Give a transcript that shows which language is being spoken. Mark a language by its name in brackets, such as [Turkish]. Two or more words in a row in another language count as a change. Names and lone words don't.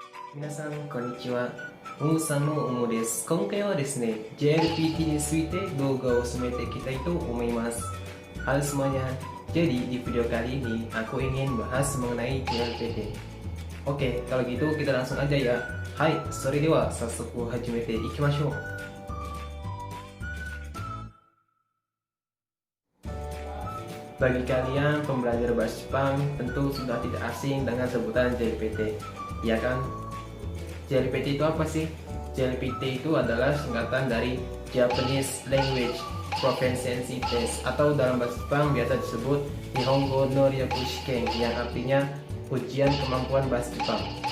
[Japanese] 皆さんこんにちは。モーさんのオモです。今回はですね、JLPT について動画を進めていきたいと思います。 [Indonesian] Halo semuanya, jadi di video kali ini aku ingin bahas mengenai JLPT. Oke, kalau gitu kita langsung aja ya. Hai, [Japanese] それでは早速始めていきましょう。 [Indonesian] Bagi kalian pembelajar bahasa Jepang tentu sudah tidak asing dengan sebutan JLPT, ya kan? JLPT itu apa sih? JLPT itu adalah singkatan dari Japanese Language Proficiency Test, atau dalam bahasa Jepang biasa disebut Nihongo no Ryaku Shiken, yang artinya ujian kemampuan bahasa Jepang.